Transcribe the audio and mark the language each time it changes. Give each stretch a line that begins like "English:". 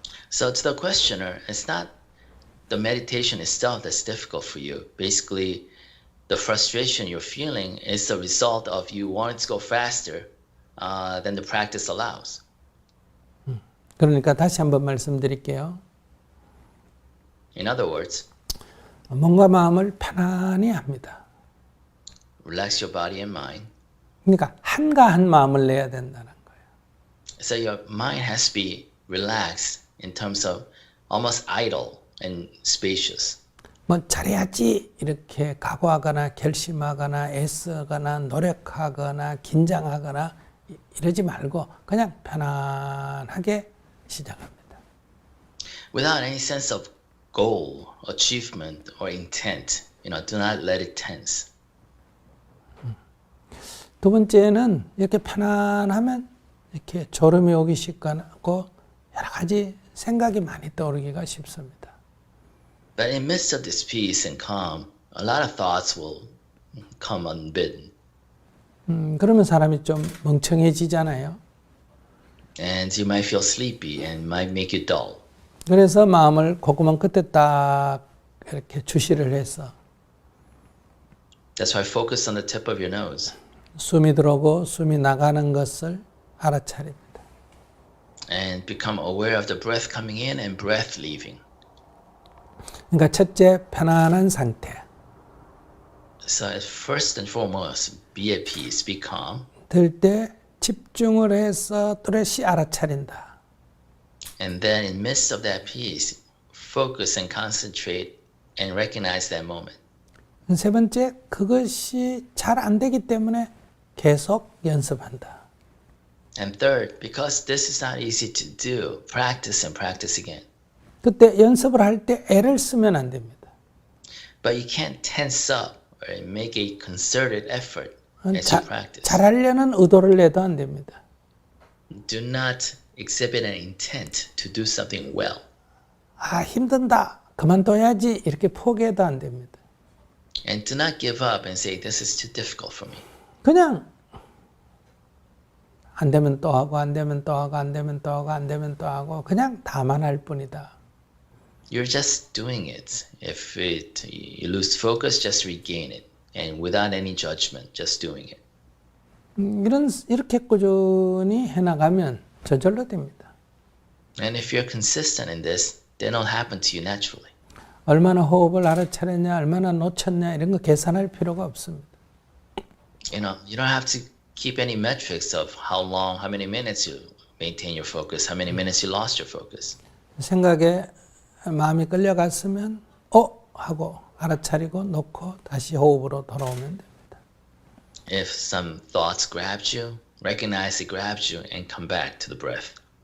English: So to the questioner, it's not the meditation itself that's difficult for you. Basically, the frustration you're feeling is the result of you wanting to go faster than the practice allows.
Korean: 그러니까 다시 한번 말씀드릴게요.
English: In other words,
Korean: 몸과 마음을 편안히 합니다.
English: relax your body and mind.
Korean: 그러니까 한가한 마음을 내야 된다는 거예요.
English: So your mind has to be relaxed in terms of almost idle and spacious.
Korean: 뭐 잘해야지 이렇게 각오하거나 결심하거나 애쓰거나 노력하거나 긴장하거나 이러지 말고 그냥 편안하게 시작합니다.
English: Without any sense of goal, achievement, or intent, do not let it tense.
Korean: 두 번째는 이렇게 편안하면 이렇게 졸음이 오기 쉽고 여러 가지 생각이 많이 떠오르기가 쉽습니다.
English: But in midst of this peace and calm, a lot of thoughts will come unbidden.
Korean: 그러면 사람이 좀 멍청해지잖아요.
English: And you might feel sleepy and might make you dull.
Korean: 그래서 마음을 콧구멍 끝에 딱 이렇게 주시를 해서
English: That's why focus on the tip of your nose.
Korean: 숨이 들어오고 숨이 나가는 것을 알아차립니다.
English: And become aware of the breath coming in and breath leaving.
Korean: 그러니까 첫째, 편안한 상태.
English: So first and foremost, be at peace, be calm.
Korean: 들 때 집중을 해서 또렷이 알아차린다.
English: And then in midst of that peace, focus and concentrate and recognize that moment.
Korean: 세 번째, 그것이 잘 안 되기 때문에 계속 연습한다.
English: And third, because this is not easy to do, practice and practice again.
Korean: 그때 연습을 할 때 애를 쓰면 안 됩니다.
English: But you can't tense up or make a concerted effort as you practice.
Korean: 잘하려는 의도를 내도 안 됩니다.
English: Do not exhibit an intent to do something well.
Korean: 아, 힘든다. 그만둬야지. 이렇게 포기해도 안 됩니다.
English: And do not give up and say, this is too difficult for me.
Korean: 그냥 안 되면 또 하고 안 되면 또 하고 안 되면 또 하고 안 되면 또 하고 그냥 다만 할 뿐이다.
English: You're just doing it. If you lose focus, just regain it. And without any judgment, just doing it.
Korean: 이렇게 꾸준히 해나가면 저절로 됩니다.
English: And if you're consistent in this, then it'll happen to you naturally.
Korean: 얼마나 호흡을 알아차렸냐, 얼마나 놓쳤냐 이런 거 계산할 필요가 없습니다.
English: You don't have to keep any metrics of how long, how many minutes you maintain your focus, how many minutes you lost your focus.
Korean: 생각에 마음이 끌려갔으면 하고 알아차리고 놓고 다시 호흡으로 돌아오면 됩니다.
English: If some thoughts grabbed you, recognize it grabbed you and come back to the breath.